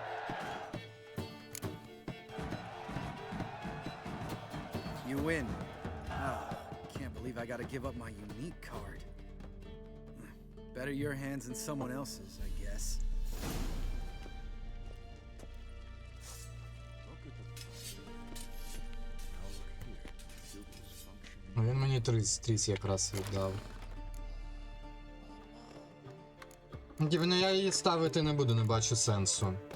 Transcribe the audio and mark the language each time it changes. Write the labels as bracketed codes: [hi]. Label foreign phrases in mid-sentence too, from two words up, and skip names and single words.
[en] You win. Ah, can't believe I gotta give up my unique card. Better your hands than someone else's, I guess. [uk] Ну, він мені тріс якраз віддав. Ну, я її ставити не буду, не бачу сенсу.